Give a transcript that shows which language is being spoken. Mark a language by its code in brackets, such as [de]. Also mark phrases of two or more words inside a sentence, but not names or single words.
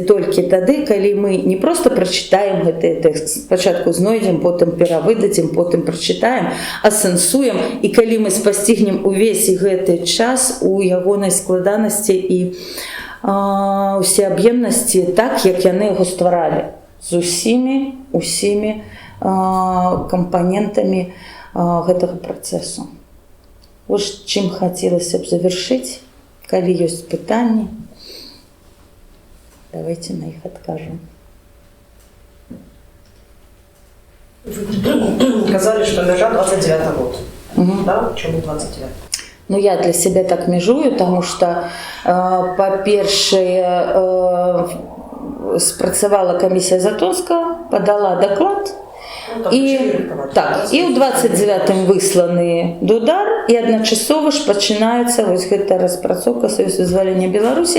[be] толькі тады, калі мы не проста прачытаем гэты тэкст, спачатку знойдзем, потым перавыдадзім, потым прачытаем, асэнсуем, і калі мы спасцігнем увесь гэты час у ягонай складанасці і усеаб'емнасці так, як яны яго стваралі, з усімі кампанентамі гэтага працэсу. Вось чым хацелася б завяршыць, калі ёсць пытанні, давайте на іх адкажам. Вы казали, [ru] что межа 29 год. Да? Чому 29? Ну, я для себя так межую, потому что, [be] по-першае, спрацавала камісія Затонскага, [ru] подала доклад, [be] і ў 29-м высланы Дудар, і адначасова ж пачынаецца вось гэта распрацоўка Саюз вызвалення Беларусі.